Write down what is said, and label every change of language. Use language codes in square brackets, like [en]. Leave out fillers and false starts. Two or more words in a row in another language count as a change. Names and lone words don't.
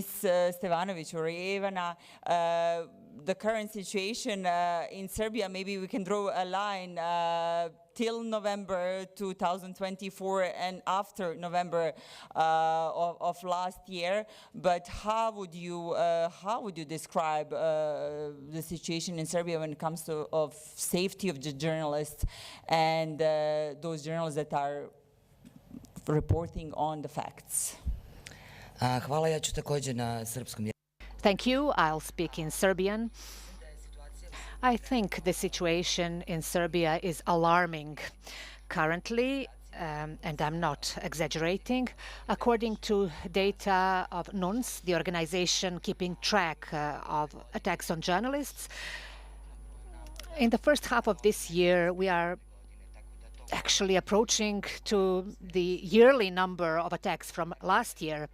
[en] Stevanovic, or Ivana, the current situation in Serbia, maybe we can draw a line till November 2024 and after November of last year. But how would you describe the situation in Serbia when it comes to safety of the journalists and those journalists that are reporting on the facts? [sr] Hvala, ja ću također na srpskom jeziku. [en] Thank you. I'll speak in Serbian. I think the situation in Serbia is alarming. Currently, and I'm not exaggerating, according to data of NUNS, the organization keeping track of attacks on journalists, in the first half of this year, we are actually approaching to the yearly number of attacks from last year.